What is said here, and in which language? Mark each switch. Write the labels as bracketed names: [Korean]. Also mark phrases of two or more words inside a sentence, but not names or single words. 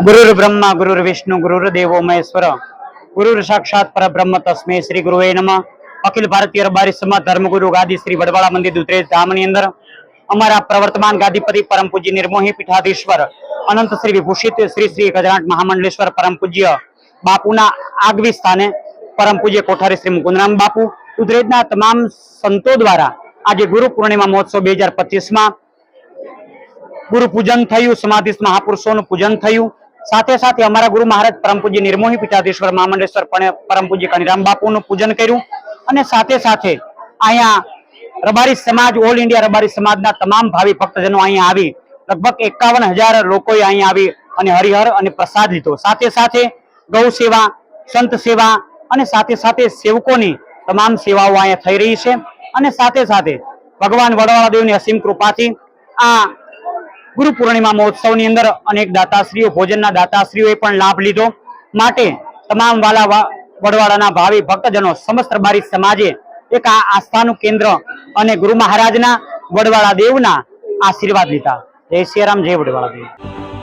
[Sanskrit] गुरुर् ब्रह्मा गुरुर्विष्णु गुरुर्देवो महेश्वर गुरुर् साक्षात परब्रह्म तस्मै श्री गुरुवे नमः। [Gujarati] અખિલ ભારતીય રબારી સમાજ ધર્મગુરુ ગાદી શ્રી વડવાળા મંદિર દુધરેજ ધામની અંદર અમરા પ્રવર્તમાન ગાદીપતિ પરમ પૂજ્ય નિર્મોહી પીઠાધીશ્વર અનંત શ્રી વિભૂષિત શ્રી શ્રી ગજરાટ મહામંડલેશ્વર પરમ પૂજ્ય બાપૂના આગવી સ્થાને પરમ પૂજ્ય કોઠારી શ્રી મુકુંદરામ બાપૂ દુધરેજના તમામ સંતો દ્વારા આજ ગુરુ પૂર્ણિમા મહોત્સવ 2025 માં ગુરુ પૂજન થયું, સમાધિસ્થ મહાપુરુષો પૂજન થયું। સાથે સાથે અમરા ગુરુ મહારાજ પરમ પૂજ્ય નિર્મોહી પીઠાધીશ્વર મહામંડલેશ્વર પરમ પૂજ્ય કનિરામ બાપૂ નું પૂજન कर्યું અને સાથે સાથે અહીંયા રબારી સમાજ ઓલ इंडिया રબારી સમાજના તમામ ભાવિ ભક્તજનો અહીંયા આવી लगभग 51,000 લોકોએ અહીંયા આવી અને હરિહર અને પ્રસાદ લીધો। સાથે સાથે ગૌ સેવા, સંત સેવા અને સાથે સાથે સેવકોની તમામ સેવાઓ અહીંયા થઈ રહી છે અને સાથે સાથે ભગવાન વડવાળા દેવની અસીમ કૃપાથી આ ગુરુ પૂર્ણિમા મહોત્સવ ની અંદર અનેક દાતાશ્રીઓ ભોજનના દાતાશ્રીઓએ પણ લાભ લીધો। માટે તમામ વાલા વડવાળાના ભાવી ભક્તજનો સમસ્ત રબારી સમાજે એક આસ્થાનું કેન્દ્ર અને ગુરુ મહારાજના વડવાળા દેવના આશીર્વાદ લીધા। [Hindi] जय श्री राम, जय वडवाळा देव।